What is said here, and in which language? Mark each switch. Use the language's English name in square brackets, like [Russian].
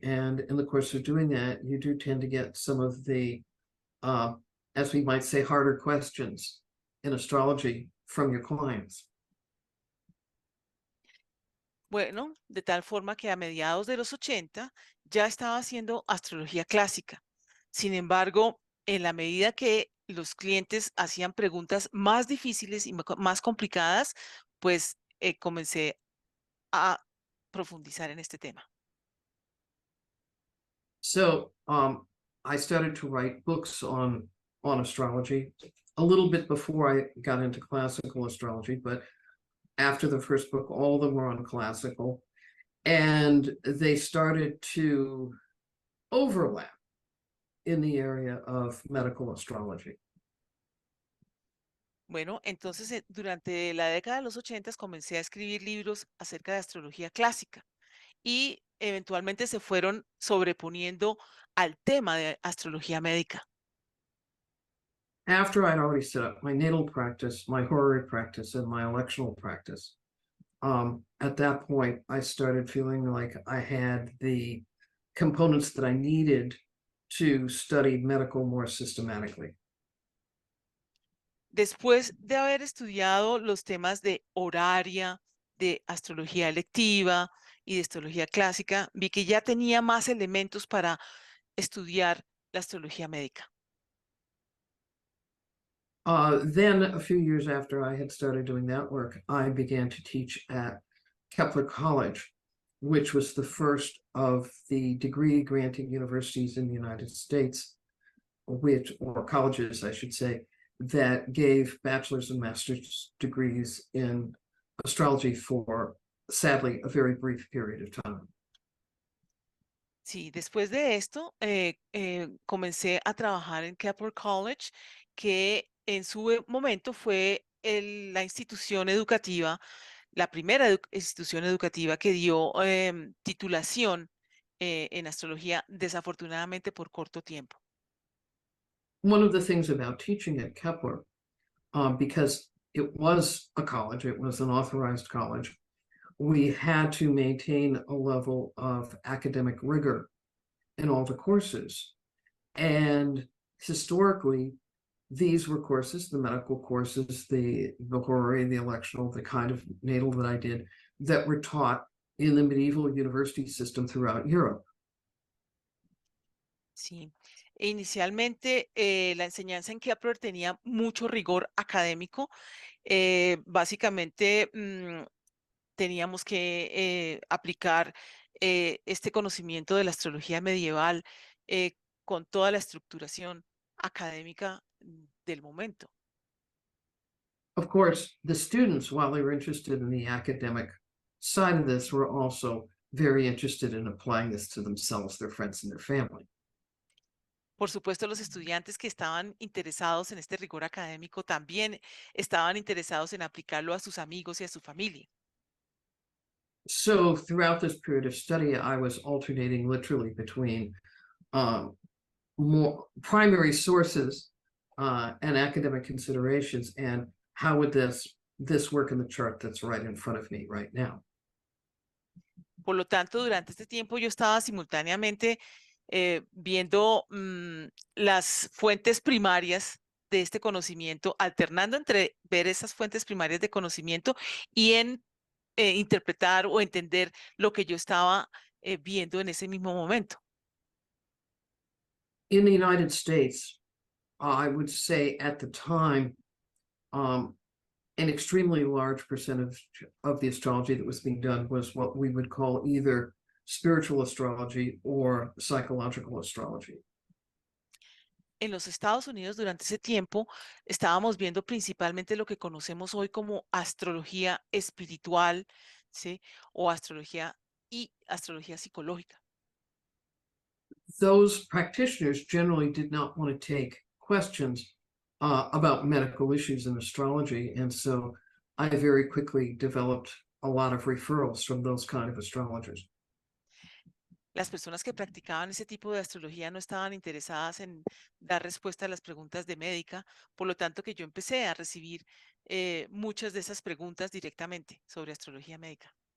[English] And in the course of doing that, you do tend to get some of the, as we might say, harder questions in astrology from your clients. [Spanish] Bueno, de tal forma que a mediados de los 80 ya estaba haciendo astrología clásica. Sin embargo, en la medida que los clientes hacían preguntas más difíciles y más complicadas, pues comencé a profundizar en este tema. [English] So I started to write books on astrology a little bit before I got into classical astrology, but after the first book, all of them were on classical, and they started to overlap in the area of medical astrology. [Spanish] Bueno, entonces durante la década de los 80 comencé a escribir libros acerca de astrología clásica y eventualmente se fueron sobreponiendo al tema de astrología médica. [English] After I'd already set up my natal practice, my horary practice, and my electional practice, at that point, I started feeling like I had the components that I needed to study medical more systematically. [Spanish] Después de haber estudiado los temas de horaria, de astrología electiva y de astrología clásica, vi que ya tenía más elementos para estudiar la astrología médica. [English] Then a few years after I had started doing that work, I began to teach at Kepler College, which was the first of the degree granting universities in the United States, or colleges, I should say, that gave bachelor's and master's degrees in astrology for, sadly, a very brief period of time. [Spanish] Sí, después de esto comencé a trabajar en Kepler College, que en su momento fue la institución educativa, la primera institución educativa que dio titulación en astrología, desafortunadamente por corto tiempo. [English] One of the things about teaching at Kepler, because it was a college, it was an authorized college, we had to maintain a level of academic rigor in all the courses. And historically, these were courses, the medical courses, the horary, the electional, the kind of natal that I did, that were taught in the medieval university system throughout Europe. [Spanish] Sí. Inicialmente, la enseñanza en Kepler tenía mucho rigor académico. Básicamente, teníamos que aplicar este conocimiento de la astrología medieval con toda la estructuración académica del momento. [English] Of course, the students, while they were interested in the academic side of this, were also very interested in applying this to themselves, their friends, and their family. [Spanish] Por supuesto, los estudiantes que estaban interesados en este rigor académico también estaban interesados en aplicarlo a sus amigos y a su familia. [English] So throughout this period of study, I was alternating literally between more primary sources and academic considerations, and how would this work in the chart that's right in front of me right now. [Spanish] Por lo tanto, durante este tiempo yo estaba simultáneamente viendo las fuentes primarias de este conocimiento, alternando entre ver esas fuentes primarias de conocimiento y en interpretar o entender lo que yo estaba viendo en ese mismo momento. [English] In the United States, I would say at the time, an extremely large percentage of the astrology that was being done was what we would call either spiritual astrology or psychological astrology. [Spanish] En los Estados Unidos, durante ese tiempo, estábamos viendo principalmente lo que conocemos hoy como astrología espiritual, ¿sí? O astrología y astrología psicológica. [English] Those practitioners generally did not want to take questions about medical issues in astrology, and so I very quickly developed a lot of referrals from those kind of astrologers. [Spanish] Las personas que practicaban ese tipo de astrología no estaban interesadas en dar respuesta a las preguntas de médica, por lo tanto que yo empecé a recibir muchas de esas preguntas directamente sobre astrología médica.